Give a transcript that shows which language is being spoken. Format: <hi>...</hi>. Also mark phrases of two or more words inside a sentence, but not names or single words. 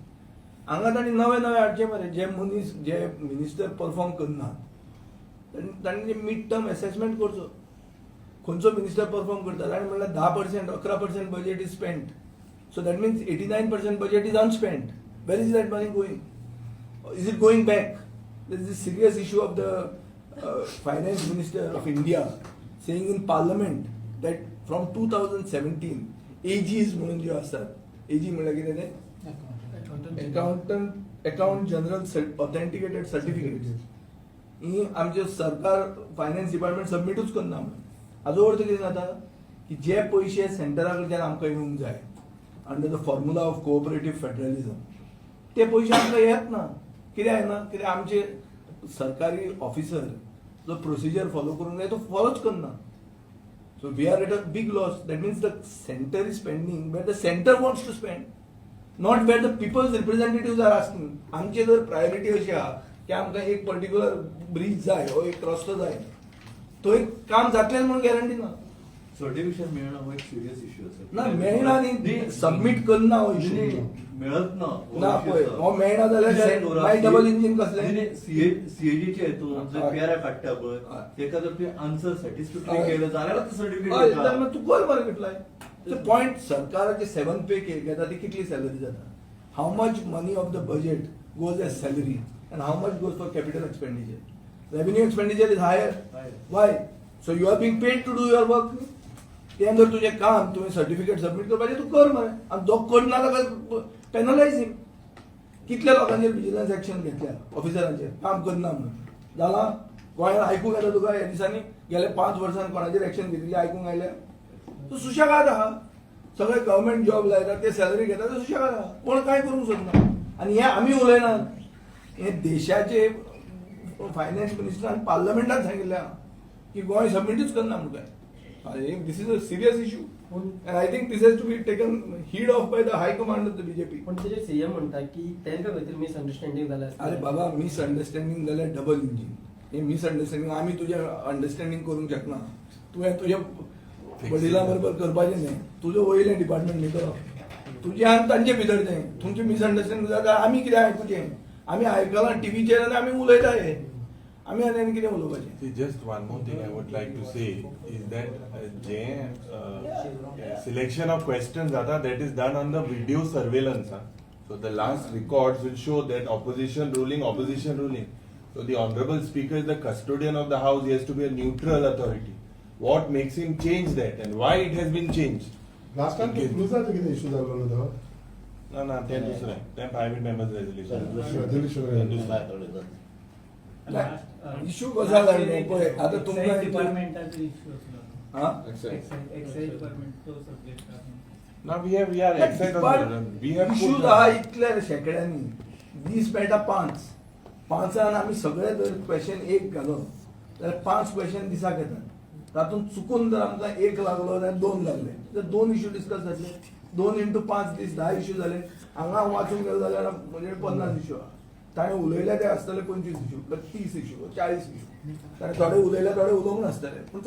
<kok>हांगा तांणी नवे नवे हाडचे मरे जे मनीस जे मिनिस्टर परफॉर्म करनात तांणी मिड टर्म असेसमेंट करचो खंयचो मिनिस्टर परफॉर्म करता ताणें म्हणल्यार</kok> <en>10% 11% budget is spend so that means 89% budget is unspend where is that money going is it going back there is a serious issue of the finance minister of India saying in parliament that from 2017 AGs</en> <kok>म्हणून ज्यो आसतात एजी म्हणल्यार कितें तें</kok> <en>account general authenticated certificate</en> <kok>ही आमचे सरकार</kok> <en>finance department</en> <kok>सबमिटूच करना हाजो अर्थ कितें जाता की जे पयशे सेंटरा कडच्यान आमकां येवंक जाय</kok> <en>under the formula of cooperative federalism</en> <kok>ते पयशे आमकां येत ना कित्याक येना कित्याक आमचे सरकारी ऑफिसर जो</kok> <en>procedure follow</en> <kok>करूंक जाय तो फॉलोच करना</kok> <en>so we are at a big loss that means the center is spending where the center wants to spend not where the people's representative are asking</en> <kok>आमची जर प्रायोरिटी अशी आहा की आमकां एक पर्टिक्युलर ब्रिज जाय हो एक रस्तो जाय तो एक काम जातलें म्हणून गॅरंटी ना सर्टिफिकेशन मिळणं हो एक</kok> <en>serious issue</en> <kok>ना मेळना न्ही सबमिट करना हो इश्यू मिळत ना पळय हो मेळना जाल्यार मागीर</kok> <en>double engine</en> <kok>कसलें सीएजीचे हेतून जर पीआरआय काडटा पळय तेका जर तुवें</kok> <en>answer satisfactory</en> <kok>केलं जाल्यार ते सर्टिफिकेट हय तूं कर मरे कितलाय पॉयंट सरकाराचे 7 पे घेता ती कितली सॅलरी जाता</kok> <en>how much money of the budget goes as salary and how much goes for capital expenditure revenue expenditure is higher why so you are being paid to do your work</en> <kok>तें जर तुजें काम तुवें सर्टिफिकेट सबमिट करपाचें तूं कर मरे आनी जो करना ताका</kok> <en>penalize him</en> <kok>कितल्या लोकांचेर</kok> <en>vigilance action</en> <kok>घेतल्या ऑफिसरांचेर काम करना म्हणून जालां गोंयांत आयकूंक येता तुका ह्या दिसांनी गेल्या 5 वर्सांत कोणाचेर एक्शन घेतली आयकूंक आयल्या तूं सुशेगाद आहा सगळे</kok> <en>government job</en> <kok>लायतात ते सॅलरी घेतात ते सुशेगाद आहा कोण कांय करूंक सोदना आनी हे आमी उलयनात हे देशाचे फायनान्स मिनिस्टरान पार्लमेंटान सांगिल्लें आहा की गोंय सबमिटूच करना म्हणून काय</kok> <en>this is a serious issue and I think this has to be taken heed of by the high command of the BJP</en> <kok>पण तेजे सीएम म्हणटा की तांकां भितर मिसअंडरस्टँडिंग जाला अरे बाबा मिसअंडरस्टँडिंग जाल्यार</kok> <en>double engine</en> <kok>हे मिसअंडरस्टँडिंग आमी तुजें अंडरस्टँडिंग करूंक शकना तुवें तुज्या वडिलां बरोबर करपाचें न्ही तुजें वयलें डिपार्टमेंट न्ही करप तुजें आनी तांचे भितर तें तुमचें मिसअंडरस्टँडिंग जाता आमी कितें आयकुचें आमी आयकलां टीव्हीचेर आनी आमी उलयता हे आमी आनी कितें उलोवपाचें</kok> <en>See, just one more thing I would like to say is that selection of questions that is done on the video surveillance. So the last records will show that opposition ruling. So the honorable speaker is the custodian of the house. He has to be a neutral authority. What makes him change that and why it has been changed?</en> <kok>लास्ट टाइम क्रुजाचो कितें इश्यू जाल्लो न्हू तो</kok> <en>No,</en> <kok>ते दुसरें तें</kok> <en>private members resolution. Resolution.</en> <kok>इश्यू कसो जाला न्हू पळय आतां तुमकां डिपार्टमेंटाचो इश्यू आसलो हां</kok> <en>excise department</en> <kok>तो सब्जेक्ट</kok> <en>Now we are excited. We have इश्यू put</en> <kok>आहा इतल्या शेकड्यांनी दीस मेळटा 5 आमी सगळे जर क्वेश्चन एक घालो जाल्यार 5 क्वेश्चन दिसाक येतात तातूंत चुकून जर आमकां 1 लागलो जाल्यार 2 लागले तर 2 इश्यू डिस्कस जातले 2 into 5 दीस 10 इश्यू जाले हांगा वाचूंक गेलो जाल्यार म्हणजे 50 इश्यू आहा ताणें उलयले ते आसतले 25 इश्यू 30 इश्यू 40 इश्यू ताणें थोडे उलयले थोडे उलोवंक नासतले पूण</kok>